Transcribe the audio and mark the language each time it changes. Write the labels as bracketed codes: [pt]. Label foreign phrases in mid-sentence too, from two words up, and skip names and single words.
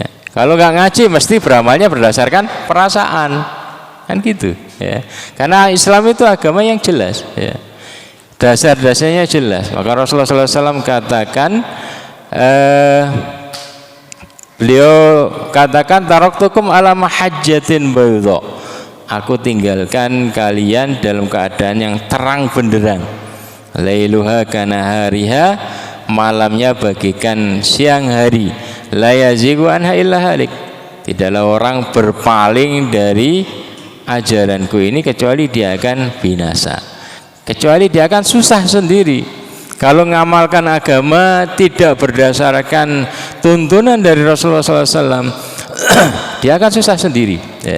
[id] Kalau nggak ngaji mesti beramalnya berdasarkan perasaan, kan gitu, ya. Karena Islam itu agama yang jelas, ya. Dasar-dasarnya jelas. Maka Rasulullah SAW katakan, beliau katakan, [ar] تركتكم على المحجة البيضاء, [id] aku tinggalkan kalian dalam keadaan yang terang benderang, [ar] ليلها كنهارها, [id] malamnya bagikan siang hari, [ar] لا يزيغ عنها إلا هالك, [id] tidaklah orang berpaling dari ajaranku ini kecuali dia akan binasa, kecuali dia akan susah sendiri. Kalau mengamalkan agama tidak berdasarkan tuntunan dari Rasulullah SAW, dia akan susah sendiri, ya.